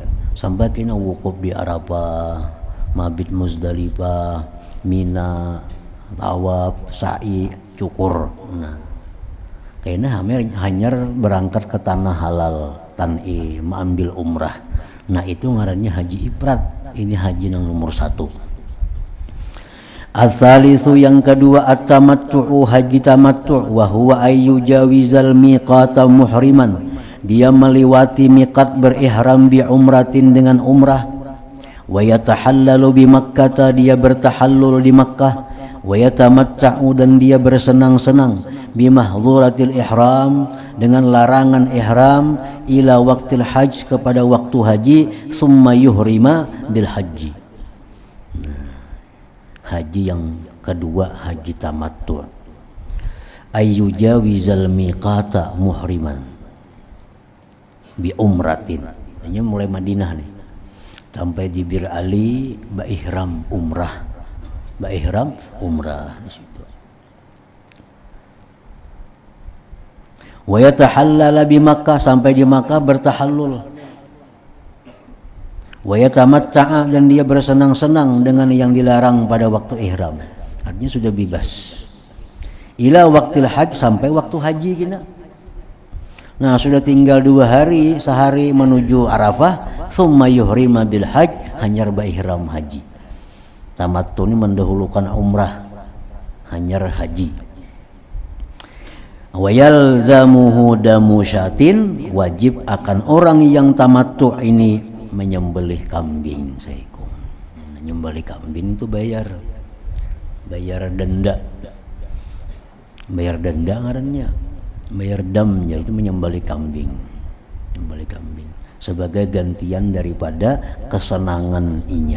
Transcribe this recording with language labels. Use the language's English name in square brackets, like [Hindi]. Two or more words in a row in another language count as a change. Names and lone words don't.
[Indonesian] Sampai kena wukuf di Arafah, mabit Muzdalifah, Mina, tawaf, sa'i, cukur. [Banjar] Nah, kayaknya hanya berangkat ke tanah halal, tan'i, mengambil umrah. Nah itu ngarannya haji ifrad. [Indonesian] Ini haji yang nomor 1. Ats-tsalitsu yang kedua at-tamattu'u, haji tamattu', [Arabic] wa huwa ayyujawizal miqata muhriman. [Indonesian] Dia melewati miqat berihram [Arabic] bi umratin [Indonesian] dengan umrah. [Arabic] Wa yatahallalu bi Makkah, [Indonesian] dia bertahallul di Makkah. [Arabic] Wa yatamatta'u, [Indonesian] dan dia bersenang-senang [Arabic] bi mahdhuratil ihram, [Indonesian] dengan larangan ihram, [Arabic] ila waktil hajj, [Indonesian] kepada waktu haji, [Arabic] summa yuhrima bil haji. [Indonesian] Haji yang kedua haji tamattu', [Arabic] ayyujawizal miqata muhriman bi umratin. [Banjar] Hanya mulai Madinah nih sampai di Bir Ali, ihram umrah, ihram umrah di situ. [Arabic] Wa yatahallala bi Makkah, [Indonesian] sampai di Makkah bertahallul. [Arabic] Wa yatamatta'a, [Indonesian] dan dia bersenang-senang dengan yang dilarang pada waktu ihram. Artinya sudah bebas. [Arabic] Ila waktil hajj, [Indonesian] sampai waktu haji kita. Nah, sudah tinggal 2 hari, sehari menuju Arafah, [Arabic] summa yuhrima bil hajj, [Banjar] hanyar ihram haji. Tamattu ini mendahulukan umrah, hanyar haji. [Arabic] Wa yalzamuhu damu syatin, [Indonesian] wajib akan orang yang tamattu ini menyembelih kambing seekor. Menyembelih kambing itu bayar denda. [Banjar] Bayar denda ngarannya. Bayar damnya itu menyembelih kambing. Menyembelih kambing sebagai gantian daripada kesenangan inya.